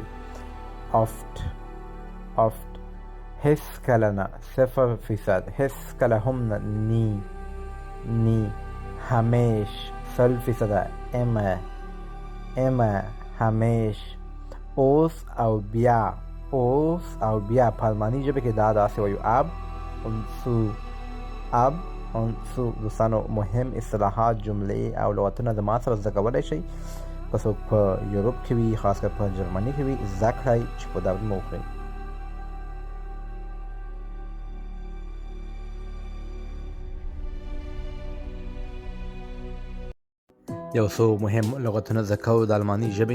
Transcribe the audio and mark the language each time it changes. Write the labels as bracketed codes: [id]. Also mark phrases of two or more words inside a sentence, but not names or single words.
[ps] oft هیڅکله نه 0%، هیڅکله هم نه نی همیش 100%، immer همیش. اوس او بیا په الماني ژبه کې دا داسې وایو [de] ab und zu. [ps] دوستانو مهم اصطلاحات، جملې او لغتونه زما سره زده کولی شئ. که څوک په یوروپ کې وي، خاص کر په جرمني کې وي، زده کړئ چې په دورې مو وکړئ. یو څو مهم لغتونه زده کوو د الماني ژبې.